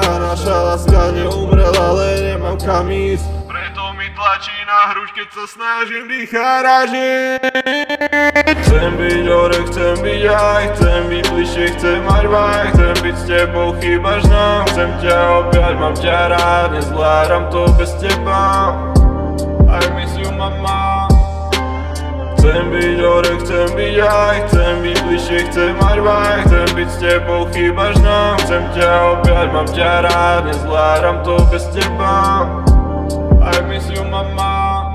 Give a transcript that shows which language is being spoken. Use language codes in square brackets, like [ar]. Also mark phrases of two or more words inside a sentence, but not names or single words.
[sk] Naša láska neumrela, ale nemám kam ísť, preto mi tlačí na hruď, keď sa snažím dýchať a žiť. Chcem byť hore, chcem byť aj, chcem byť bližšie, chcem mať vaj, chcem byť s tebou, chýbaš nám, chcem ťa objať, mám ťa rád, nezvládam to bez teba. [en] I miss you, mama. [sk] Chcem byť hore, chcem byť aj, chcem byť bližšie, chcem mať vaj, chcem byť s tebou, chýbaš nám, chcem ťa objať, mám ťa rád, nezvládam to bez teba. [en] I miss you, mama.